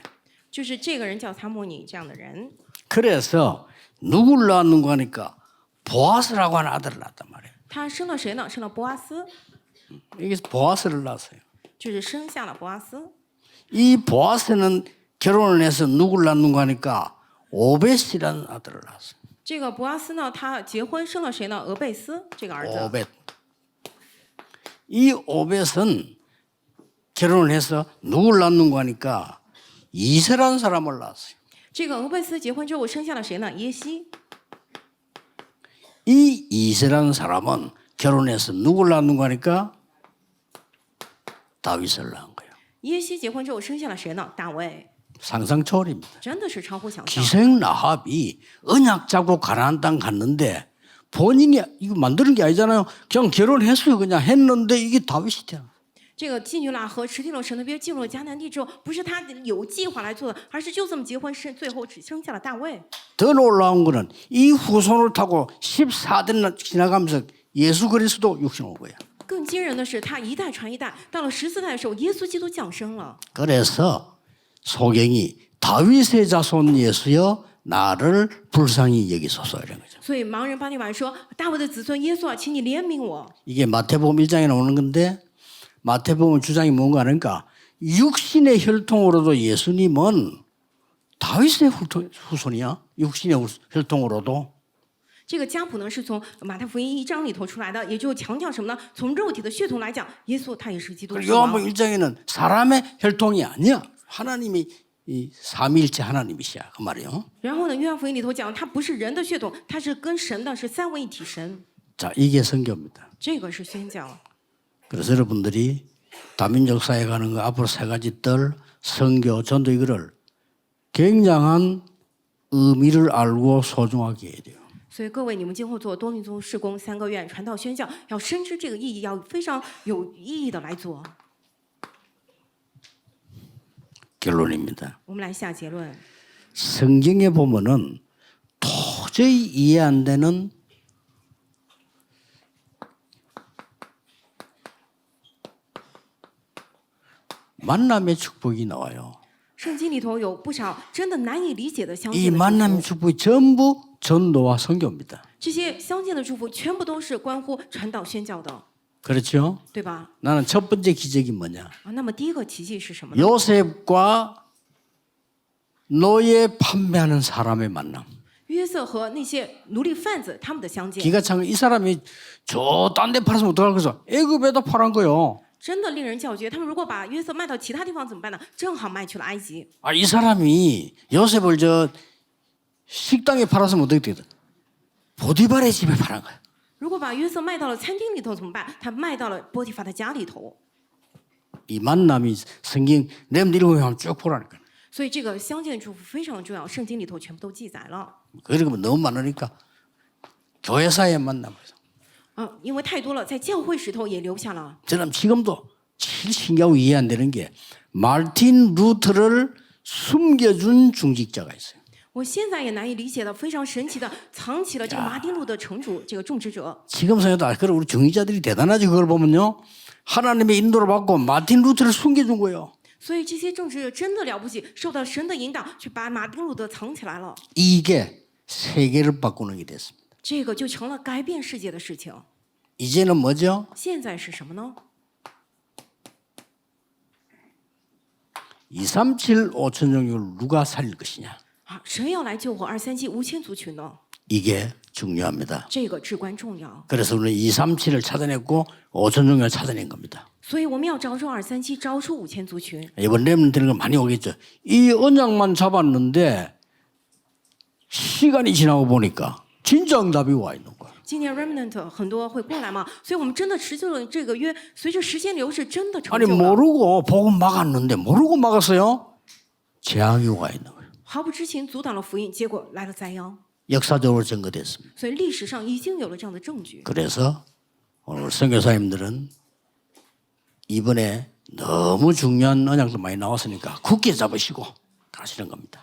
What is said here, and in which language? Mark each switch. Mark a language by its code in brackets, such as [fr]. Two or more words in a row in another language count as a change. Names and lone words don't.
[zh] 就是这个人叫参摩尼这样的人。 [ko] 그래서 누굴 낳았는가 하니까 보아스라고 하는 아들을 낳았단 말이에요. [zh] 他生了谁呢？生了波阿斯， [ko] 여기서 보아스를 낳았어요. [zh] 就是生下了波阿斯。 [ko] 이 보아스는 결혼을 해서 누굴 낳는가 하니까 오벳이라는 아들을 낳았어요. [zh] 这个博阿斯呢，他结婚生了谁呢？俄贝斯这个儿子。 [ko] 오벳. 이 오벳은 결혼을 해서 누굴 낳는가 하니까 이세라는 사람을 낳았어요. [zh] 这个俄贝斯结婚之后生下了谁呢？耶西。 [ko] 이 이세라는 사람은 결혼해서 누굴 낳는가 하니까 다윗을 낳은 거예요. [zh] 耶西结婚之后生下了谁呢？大卫。 [ko] 상상 초월입니다. [zh] 真的是超乎想象。 [ko] 기생 라합이 언약 잡고 가나안 땅 갔는데 본인이 이거 만드는 게 아니잖아요. 그냥 결혼했어요. 그냥 했는데 이게 다윗이 되는. [zh] 这个妓女喇合持定了神的约，进入了迦南地之后，不是他有计划来做的，而是就这么结婚生，最后只生下了大卫。 [ko] 더 놀라운 거는 이 후손을 타고 14대 지나가면서 예수 그리스도 육신 온 거예요. [zh] 更惊人的是，他一代传一代，到了14代的时候，耶稣基督降生了。 [ko] 그래서 소경이 다윗의 자손 예수여 나를 불쌍히 여기소서 이런 거죠. [zh] 所以盲人巴提马说：“大卫的子孙耶稣啊，请你怜悯我。 [ko] 이게 마태복음 1장에 나오는 건데 마태복음 주장이 뭔가 하니까 육신의 혈통으로도 예수님은 다윗의 후손이야. 육신의 혈통으로도. [zh] 这个家谱呢是从马太福音1章里头出来的，也就强调什么呢？从肉体的血统来讲，耶稣他也是基督之王。 [ko] 요한복음 1장에는 사람의 혈통이 아니야. 하나님이 이 삼위일체 하나님이시야 그 말이에요. [zh] 然后呢，约翰福音里头讲，他不是人的血统，他是跟神的，是三位一体神。 [ko] 자, 이게 선교입니다. [zh] 这个是宣教。 [ko] 그래서 여러분들이 다민족 사회 가는 거 앞으로 세 가지 뜰 선교, 전도 이거를 굉장한 의미를 알고 소중하게 해야 돼요. [zh] 所以各位，你们今后做多民族事工3个月，传道宣教，要深知这个意义，要非常有意义的来做。 [ko] 결론입니다. [zh] 我们来下结论。 [ko] 성경에 보면은 도저히 이해 안 되는 만남의 축복이 나와요. [zh] 圣经里头有不少真的难以理解的相 [ko] 이 [zh] 见的祝 [ko] 만남의 [zh] 福， [ko] 축복이 전부 전도와 선교입니다. [zh] 这些相见的祝福全部都是关乎传道宣教的， [ko] 그렇죠? [zh] 对吧？ [ko] 나는 첫 번째 기적이 뭐냐? [zh] 啊，那么第一个奇迹是什么呢？ [ko] 요셉과 노예 판매하는 사람의 만남. [zh] 约瑟和那些奴隶贩子他们的相见， [ko] 기가 찬 이 사람이 저 딴 데 팔았으면 어떡할 거서 애굽에다 팔은 거요. [zh] 真的令人叫绝。他们如果把约瑟卖到其他地方怎么办呢？正好卖去了埃及。 [ko] 아, 이 사람이 요셉을 저 식당에 팔았으면 어떻게 되거든? 보디발의 집에 팔은 거야. [zh] 如果把约瑟卖到了餐厅里头怎么办？他卖到了波提乏的家里头。 [ko] 이 만남이 성경 내면 읽어보면 쭉 보라니까. [zh] 所以这个相见祝福非常重要，圣经里头全部都记载了。 [ko] 그리고 너무 많으니까 교회사의 만남에서. [zh] 因为太多了，在教会时头也留下了。 [ko] 저는 지금도 제일 신기하고 이해 안 되는 게 마틴 루터를 숨겨준 중직자가 있어요. [zh] 我现在也难以理解的，非常神奇的，藏起了这个马丁路的城主，这个种植者。 [ko] 지금 생각도 그래 우리 중직자들이 대단하지. 그걸 보면요. 하나님의 인도를 받고 마틴 루터를 숨겨준 거예요. [zh] 所以这些种植者真的了不起，受到神的引导，去把马丁路德藏起来了。 [ko] 이게 세계를 바꾸는 게 됐습니다. [zh] 这个就成了改变世界的事情。 [ko] 이제는 뭐죠? [zh] 现在是什么呢？ [ko] 237 5천 종족을 누가 살릴 것이냐. [zh] 啊，谁要来救活237 5000族群呢？ [ko] 이게 중요합니다. [zh] 这个至关重要。 [ko] 그래서 우리는 237을 찾아냈고 5천 종족을 찾아낸 겁니다. [zh] 所以我们要找出237，找出5000族群。 [ko] 이번 렘는 되는 거 많이 오겠죠. 이 언약만 잡았는데 시간이 지나고 보니까 진짜 응답이 와 있는 거야. [zh] 今年 remnant 很多会过来嘛，所以我们真的持久了这个约，随着时间流逝，真的成 [ko] 아니 [zh] 就了。 [ko] 모르고 복음 막았는데 모르고 막았어요. 재앙이 와 있는 거예요. [zh] 毫不知情阻挡了福音，结果来了灾殃。 [ko] 역사적으로 증거됐습니다. [zh] 所以历史上已经有了这样的证据。 [ko] 그래서 오늘 선교사님들은 이번에 너무 중요한 언약도 많이 나왔으니까 굳게 잡으시고 가시는 겁니다.